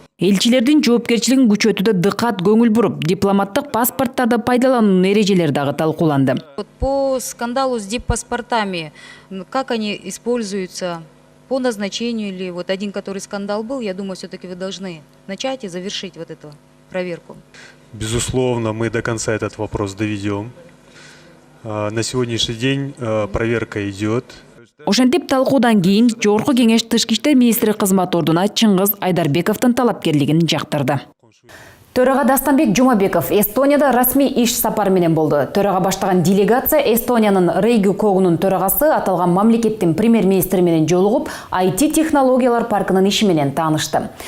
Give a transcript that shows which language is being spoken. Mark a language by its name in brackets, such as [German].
[Kyrgyz] Элчилердин жоопкерчилигин күчөтүүдө дыкат көңүл буруп, дипломаттык паспорттарды пайдалануунун эрежелери дагы талкууланды. [Russian] По скандалу с диппаспортами, как они используются по назначению или вот один, который скандал был, я думаю, все-таки вы должны начать и завершить вот эту проверку. Безусловно, мы до конца этот вопрос доведем. На сегодняшний день проверка идет. [Kyrgyz] Ошентип талкуудан кийин Жогорку кеңеш Тышкы иштер министри кызмат ордуна Чыңгыз Айдарбековдун талапкерлигин жактырды. Төрага Дастанбек Жумабеков Эстонияда расмий иш сапары менен болду. Төрага баштаган делегация Эстониянын Рейги Когунун төрагасы аталган мамлекеттин премьер-министри менен жолугуп, IT технологиялар паркынын иши менен таанышты.